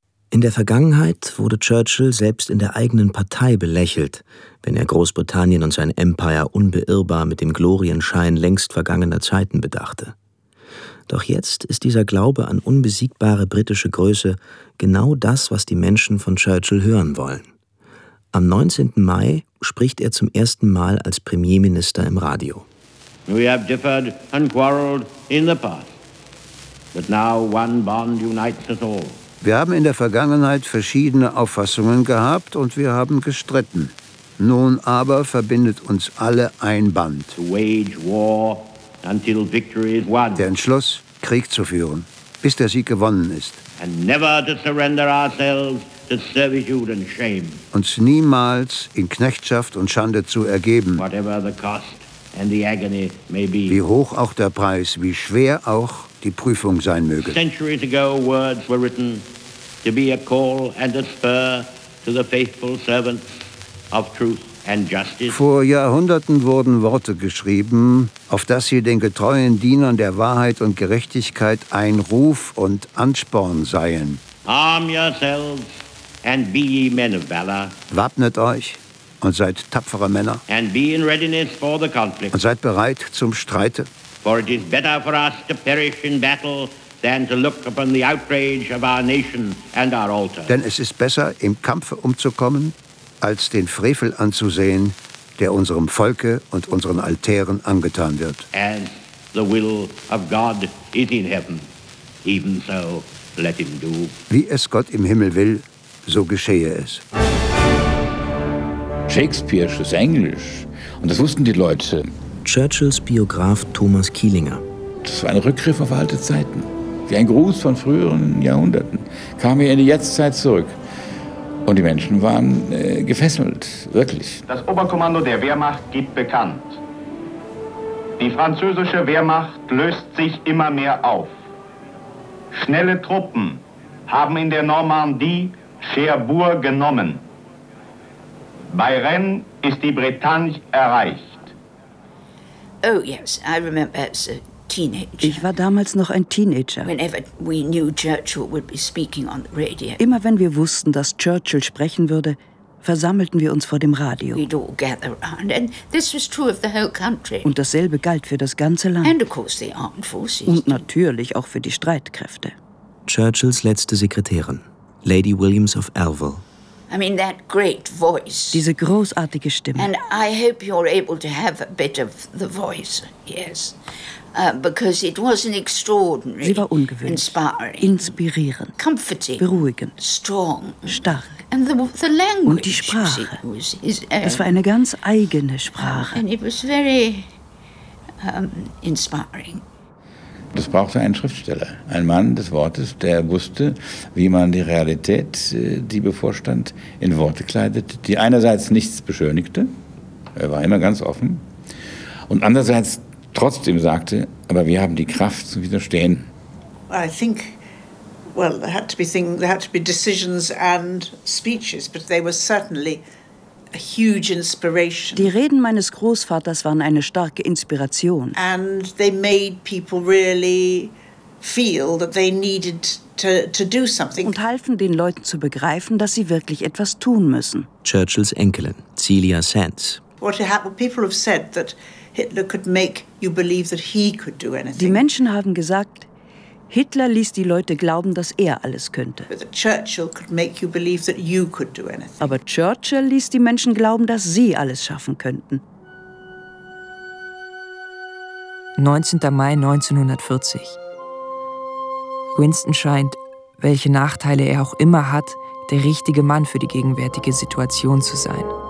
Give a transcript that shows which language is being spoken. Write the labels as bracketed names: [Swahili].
[German] In der Vergangenheit wurde Churchill selbst in der eigenen Partei belächelt, wenn er Großbritannien und sein Empire unbeirrbar mit dem Glorienschein längst vergangener Zeiten bedachte. Doch jetzt ist dieser Glaube an unbesiegbare britische Größe genau das, was die Menschen von Churchill hören wollen. Am 19. Mai spricht er zum ersten Mal als Premierminister im Radio. [English] We have differed and quarreled in the past, but now one bond unites us all. [German] Wir haben in der Vergangenheit verschiedene Auffassungen gehabt und wir haben gestritten. Nun aber verbindet uns alle ein Band. [English] To wage war until victory is won. [German] Der Entschluss, Krieg zu führen, bis der Sieg gewonnen ist. [English] And never to surrender ourselves to servitude and shame. [German] Uns niemals in Knechtschaft und Schande zu ergeben. [English] Whatever the cost and the agony may be. [German] Wie hoch auch der Preis, wie schwer auch die Prüfung sein möge. [English] Centuries ago words were written to be a call and a spur to the faithful servants of truth and justice. [German] Vor Jahrhunderten wurden Worte geschrieben, auf dass sie den getreuen Dienern der Wahrheit und Gerechtigkeit ein Ruf und Ansporn seien. [English] Arm yourselves and be ye men of valor. [German] Wappnet euch und seid tapfere Männer. [English] And be in readiness for the conflict. [German] Und seid bereit zum Streite. [English] For it is better for us to perish in battle than to look upon the outrage of our nation and our altar. [German] Denn es ist besser, im Kampfe umzukommen, als den Frevel anzusehen, der unserem Volke und unseren Altären angetan wird. [English] As the will of God is in heaven, even so let him do. [German] Wie es Gott im Himmel will, so geschehe es. Shakespeare ist Englisch. Und das wussten die Leute. Churchills Biograf Thomas Kielinger. Das war ein Rückgriff auf alte Zeiten. Wie ein Gruß von früheren Jahrhunderten. Kam hier in die Jetztzeit zurück. Und die Menschen waren gefesselt, wirklich. Das Oberkommando der Wehrmacht gibt bekannt. Die französische Wehrmacht löst sich immer mehr auf. Schnelle Truppen haben in der Normandie Cherbourg genommen. Bei Rennes ist die Bretagne erreicht. [English] Oh yes, I remember as a teenager. [German] Ich war damals noch ein Teenager. [English] Whenever we knew Churchill would be speaking on the radio. [German] Immer wenn wir wussten, dass Churchill sprechen würde, versammelten wir uns vor dem Radio. [English] We'd all gather around, and this was true of the whole country. [German] Und dasselbe galt für das ganze Land. [English] And of course the armed forces. [German] Und natürlich auch für die Streitkräfte. Churchills letzte Sekretärin. Lady Williams of Elville. [English] I mean that great voice. [German] Diese großartige Stimme. [English] And I hope you're able to have a bit of the voice. Yes. Because it was an extraordinary. [German] Sie war ungewöhnlich. [English] Inspiring. [German] Inspirierend. [English] Comforting. [German] Beruhigend. [English] Strong. [German] Stark. [English] And the language. [German] Und die Sprache. Es war eine ganz eigene Sprache. [English] And it was very inspiring. [German] Das brauchte einen Schriftsteller, ein Mann des Wortes, der wusste, wie man die Realität, die bevorstand, in Worte kleidete, die einerseits nichts beschönigte, er war immer ganz offen, und andererseits trotzdem sagte, aber wir haben die Kraft zu widerstehen. [English] I think, well, there had to be decisions and speeches, but they were certainly a huge inspiration. [German] Die Reden meines Großvaters waren eine starke Inspiration. [English] And they made people really feel that they needed to do something. [German] Und halfen den Leuten zu begreifen, dass sie wirklich etwas tun müssen. Churchills Enkelin, Celia Sands. [English] What happened, people have said that Hitler could make you believe that he could do anything. [German] Die Menschen haben gesagt, Hitler ließ die Leute glauben, dass er alles könnte. [English] But Churchill could make you believe that you could do anything. [German] Aber Churchill ließ die Menschen glauben, dass sie alles schaffen könnten. 19. Mai 1940. Winston scheint, welche Nachteile er auch immer hat, der richtige Mann für die gegenwärtige Situation zu sein.